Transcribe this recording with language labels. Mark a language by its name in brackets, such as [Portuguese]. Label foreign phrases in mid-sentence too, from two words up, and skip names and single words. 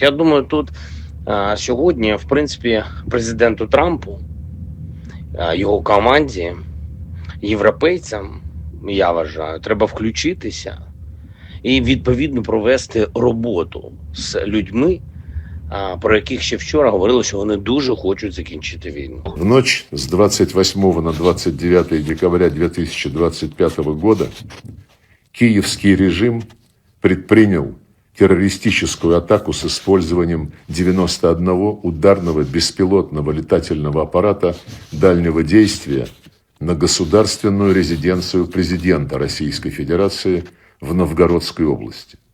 [Ukrainian] Я думаю, тут сьогодні, в принципі, президенту Трампу, його команді, європейцям, я вважаю, треба включитися і відповідно провести роботу з людьми, про яких ще вчора говорили, що вони дуже хочуть закінчити війну. [Russian] В ночь с 28 на 29 декабря 2025 года киевский режим предпринял террористическую атаку с использованием 91 ударного беспилотного летательного аппарата дальнего действия на государственную резиденцию президента Российской Федерации в Новгородской области.